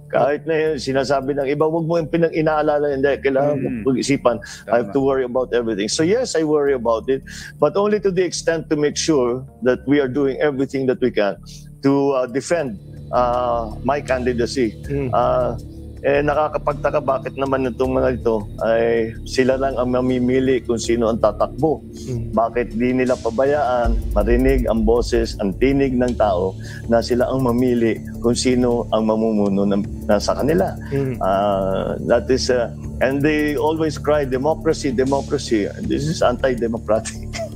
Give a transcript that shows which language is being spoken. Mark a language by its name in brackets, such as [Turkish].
[Filipino] Kahit na sinasabi ng iba, wag mo yung inaalala, hindi, kailangan mo pag-isipan. [English] I have to worry about everything. So yes, I worry about it, but only to the extent to make sure that we are doing everything that we can to defend my candidacy. [Filipino] Nakakapagtaka bakit naman itong mga ito ay sila lang ang mamimili kung sino ang tatakbo. Bakit di nila pabayaan marinig ang boses, ang tinig ng tao na sila ang mamili kung sino ang mamumuno sa kanila. [English] That is and they always cry democracy. This is anti-democratic.